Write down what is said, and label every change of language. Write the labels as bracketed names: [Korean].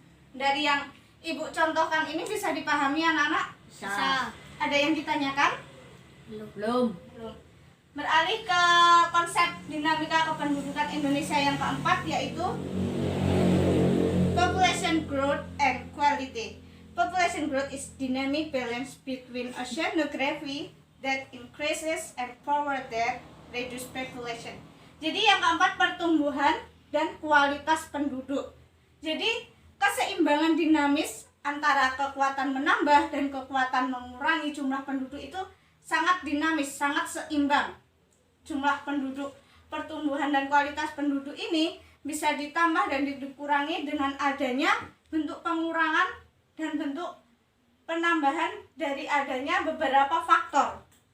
[Indonesian] Dari yang Ibu contohkan ini bisa dipahami anak-anak? Bisa. Ada yang ditanyakan? Belum. Belum. Beralih ke konsep dinamika kependudukan Indonesia yang keempat yaitu [English] population growth and quality. Population growth is dynamic balance between oceanography that increases and power that reduce population. [Indonesian] Jadi yang keempat pertumbuhan dan kualitas penduduk. Jadi keseimbangan dinamis antara kekuatan menambah dan kekuatan mengurangi jumlah penduduk itu sangat dinamis, sangat seimbang. Jumlah penduduk, pertumbuhan dan kualitas penduduk ini bisa ditambah dan dikurangi dengan adanya bentuk pengurangan dan bentuk penambahan dari adanya beberapa faktor.